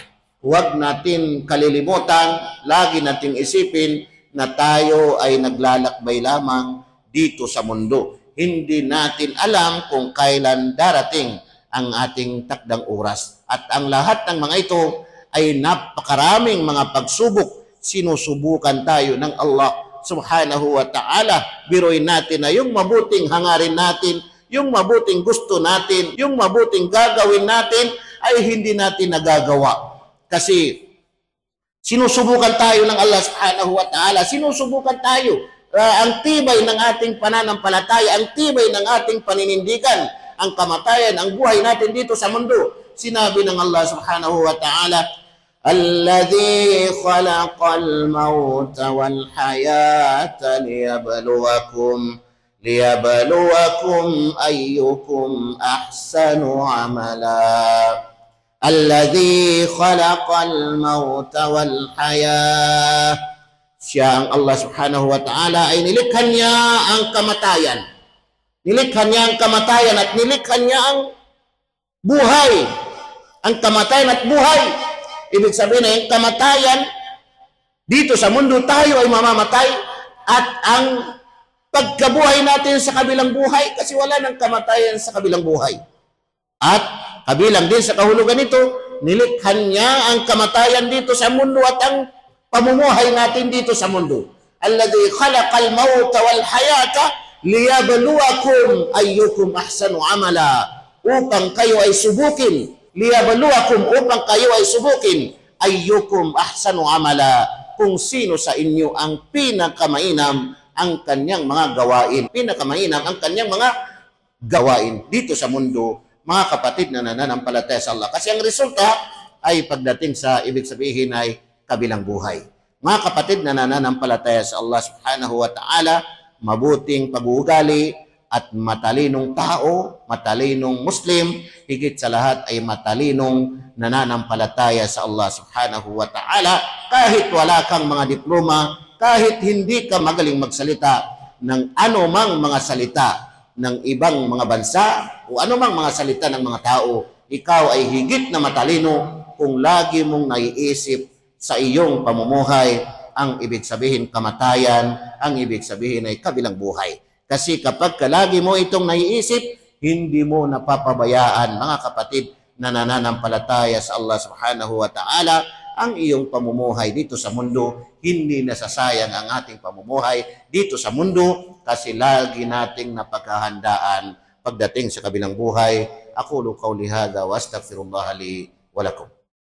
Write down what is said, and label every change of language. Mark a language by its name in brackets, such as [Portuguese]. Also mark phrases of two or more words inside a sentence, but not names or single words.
[Filipino] Huwag natin kalilimutan, lagi nating isipin na tayo ay naglalakbay lamang dito sa mundo. Hindi natin alam kung kailan darating ang ating takdang oras. At ang lahat ng mga ito ay napakaraming mga pagsubok. Sinusubukan tayo ng Allah [Arabic] سبحانه وتعالى. [Filipino] Biruin natin na yung mabuting hangarin natin, yung mabuting gusto natin, yung mabuting gagawin natin ay hindi natin nagagawa. Kasi sinusubukan tayo ng Allah [Arabic] سبحانه وتعالى. [Filipino] Sinusubukan tayo. Ang tibay ng ating pananampalataya, ang tibay ng ating paninindigan, ang kamatayan, ang buhay natin dito sa mundo. Sinabi ng [Arabic] Allah سبحانه وتعالى الذي خلق الموت والحياة ليبلوكم أيكم أحسن عملا. الذي خلق الموت والحياة. [Filipino] Siya ang Allah [Arabic] سبحانه وتعالى [Filipino] ay nilikha niya ang kamatayan. Nilikha niya ang kamatayan at nilikha niya ang buhay. Ang kamatayan at buhay. Ibig sabihin na yung kamatayan, dito sa mundo tayo ay mamamatay at ang pagkabuhay natin sa kabilang buhay kasi wala ng kamatayan sa kabilang buhay. At kabilang din sa kahulugan nito, nilikha niya ang kamatayan dito sa mundo at ang pamumuhay natin dito sa mundo. [Arabic] الذي خلق الموت والحياة ليبلوكم أيكم أحسن عملا. [Filipino] Upang kayo ay subukin. Liyabluwakum, upang kayo ay subukin. [Arabic] أيكم أحسن عملا. [Filipino] Kung sino sa inyo ang pinakamainam ang kanyang mga gawain. Pinakamainam ang kanyang mga gawain dito sa mundo, mga kapatid na nananampalataya sa Allah. Kasi ang resulta ay pagdating sa ibig sabihin ay kabilang buhay. Mga kapatid na nananampalataya sa Allah [Arabic] سبحانه وتعالى, [Filipino] mabuting pag-uugali at matalinong tao, matalinong Muslim, higit sa lahat ay matalinong nananampalataya sa Allah [Arabic] سبحانه وتعالى. [Filipino] Kahit wala kang mga diploma, kahit hindi ka magaling magsalita ng anumang mga salita ng ibang mga bansa o anumang mga salita ng mga tao, ikaw ay higit na matalino kung lagi mong naiisip sa iyong pamumuhay ang ibig sabihin kamatayan, ang ibig sabihin ay kabilang buhay. Kasi kapag lagi mo itong naiisip, hindi mo napapabayaan, mga kapatid na nananampalataya sa Allah [Arabic] سبحانه وتعالى, [Filipino] ang iyong pamumuhay dito sa mundo. Hindi nasasayang ang ating pamumuhay dito sa mundo kasi lagi nating napaghahandaan pagdating sa kabilang buhay. [Arabic] أقول قولي هذا وأستغفر الله لي ولكم.